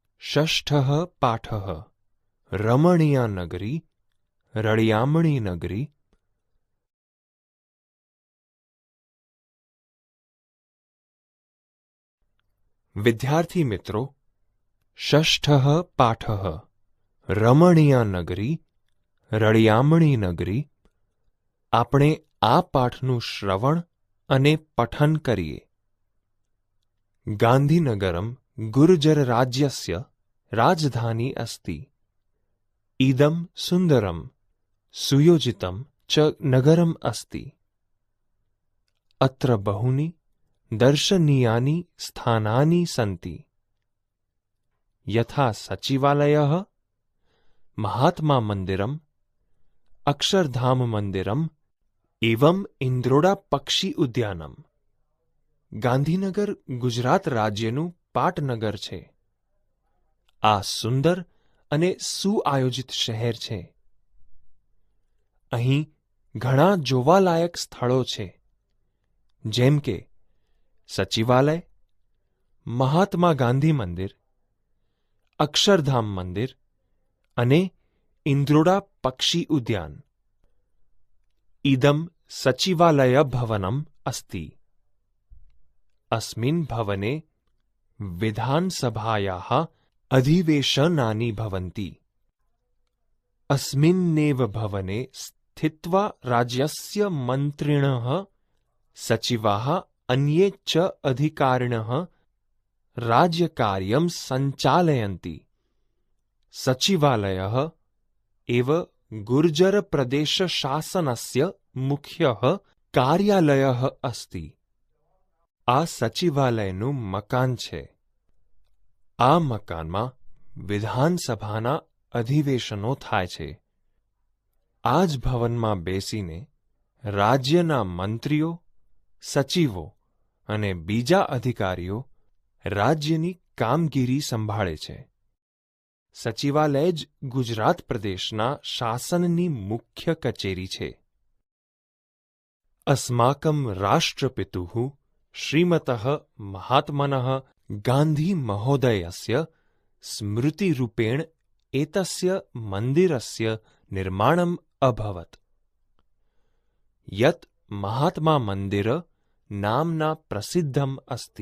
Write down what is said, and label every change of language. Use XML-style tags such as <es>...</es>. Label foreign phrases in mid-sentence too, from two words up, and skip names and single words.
<sa>षष्ठः पाठः रमणीया नगरी</sa> <gu>રળિયામણી નગરી। વિદ્યાર્થી મિત્રો,</gu> <sa>षष्ठः पाठः रमणीया नगरी</sa> <gu>રળિયામણી નગરી। આપણે આ પાઠનું શ્રવણ અને પઠન કરીએ।</gu> <sa>गांधीनगरम गुर्जर राज्यस्य राजधानी अस्ति। इदं सुन्दरं सुयोजितं च नगरम् अस्ति। अत्र बहूनि दर्शनीयानि स्थानानि सन्ति, यथा सचिवालयः, महात्मा मन्दिरम्, अक्षरधाम मन्दिरम् एवं इंद्रोड़ा पक्षी उद्यानम।</sa> <gu>ગાંધીનગર ગુજરાત રાજ્યનું પાટનગર છે। આ સુંદર અને સુઆયોજિત શહેર છે। અહીં ઘણા જોવાલાયક સ્થળો છે, જેમ કે સચિવાલય, મહાત્મા ગાંધી મંદિર, અક્ષરધામ મંદિર અને ઇન્દ્રોડા પક્ષી ઉદ્યાન।</gu> <sa>इदं सचिवालय भवनम् अस्ति। अस्मिन् भवने विधानसभायाः अधिवेशनानि भवन्ति। अस्मिन्नेव भवने स्थित्वा राज्यस्य मन्त्रिणः, सचिवाः अन्ये च अधिकारिणः राज्यकार्यं सञ्चालयन्ति। सचिवालयः एव गुर्जर प्रदेश शासनस्य मुख्यः कार्यालयः अस्ति।</sa> <gu>આ સચિવાલયનું મકાન છે। આ મકાનમાં વિધાનસભાના અધિવેશનો થાય છે। આ જ ભવનમાં બેસીને રાજ્યના મંત્રીઓ, સચિવો અને બીજા અધિકારીઓ રાજ્યની કામગીરી સંભાળે છે। સચિવાલય જ ગુજરાત પ્રદેશના શાસનની મુખ્ય કચેરી છે।</gu> <sa>अस्माकं राष्ट्रपितुः श्रीमतः महात्मनः गान्धी महोदयस्य स्मृतिरूपेण एतस्य मन्दिरस्य निर्माणम् अभवत्, यत् महात्मा मन्दिर नाम्ना प्रसिद्धम् अस्ति।</sa>